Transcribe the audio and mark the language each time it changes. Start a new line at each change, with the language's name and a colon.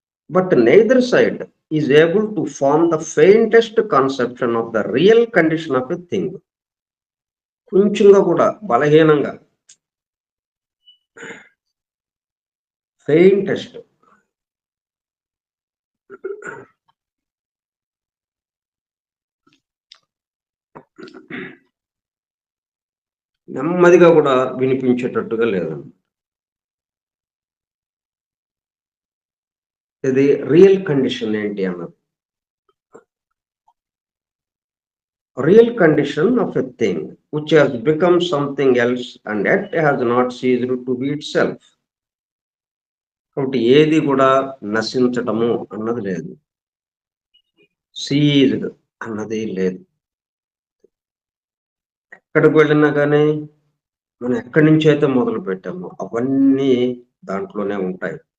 English: But neither side is able to form the faintest conception of the real condition of a thing.
Telugu: కొంచెంగా కూడా బలహీనంగా ఫెయింటెస్ట్ నెమ్మదిగా కూడా వినిపించేటట్టుగా లేదన్నమాట. ఇది రియల్ కండిషన్ ఏంటి అన్నది.
English: Real condition of a thing which has become something else and yet has not ceased to be itself.
Telugu: కాబట్టి ఏది కూడా నశించటము అన్నది లేదు, సీజ్డ్ అన్నది లేదు. ఎక్కడికి వెళ్ళినా కానీ మనం ఎక్కడి నుంచి అయితే మొదలు పెట్టామో అవన్నీ దాంట్లోనే ఉంటాయి.